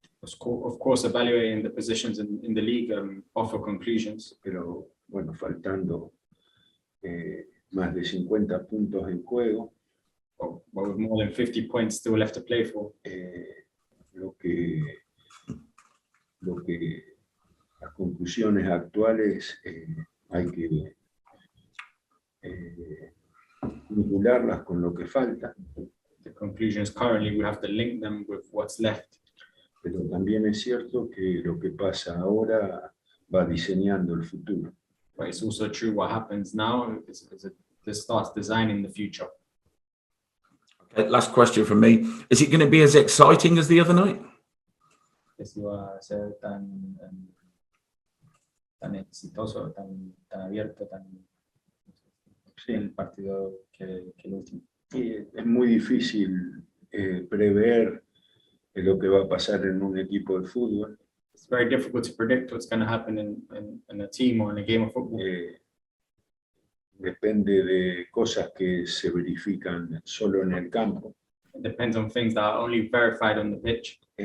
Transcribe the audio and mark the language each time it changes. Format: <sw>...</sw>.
<en>Of course, evaluating the positions in the league offer conclusions.</en> <es>pero bueno, faltando más de 50 puntos en juego,</es> <en>But with more than 50 points still left to play for,</en> <es>lo que las conclusiones actuales hay que vincularlas con lo que falta,</es> <en>the conclusions currently, we have to link them with what's left.</en> <es>pero también es cierto que lo que pasa ahora va diseñando el futuro.</es> <en>But it's also true what happens now this starts designing the future. Okay, last question from me. Is it going to be as exciting as the other night?</en> <es>Que si va a ser tan exitoso, tan abierto, Sí. el partido que el último. Y es muy difícil prever lo que va a pasar en un equipo de fútbol.</es> <en>It's very difficult to predict what's going to happen in a team or in a game of football.</en> <es>Depende de cosas que se verifican solo en el campo.</es> <en>It depends on things that are only verified on the pitch.</en>